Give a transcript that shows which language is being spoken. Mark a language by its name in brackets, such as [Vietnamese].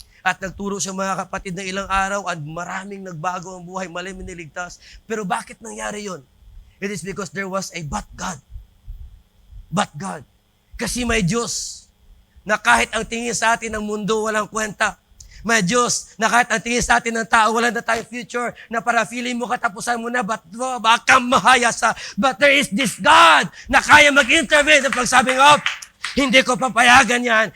[Filipino] At nagturo siya mga kapatid ng ilang araw at maraming nagbago ang buhay, maraming niligtas. Pero bakit nangyari yon? [English] It is because there was a but God. But God. [Filipino] Kasi may Diyos na kahit ang tingin sa atin ng mundo walang kwenta. May Diyos na kahit ang tingin sa atin ng tao wala na tayong future na para feeling mo katapusan mo na baka mahayasa. [English] But there is this God [Filipino] na kaya mag-intervene ng pagsabing, hindi ko papayagan yan.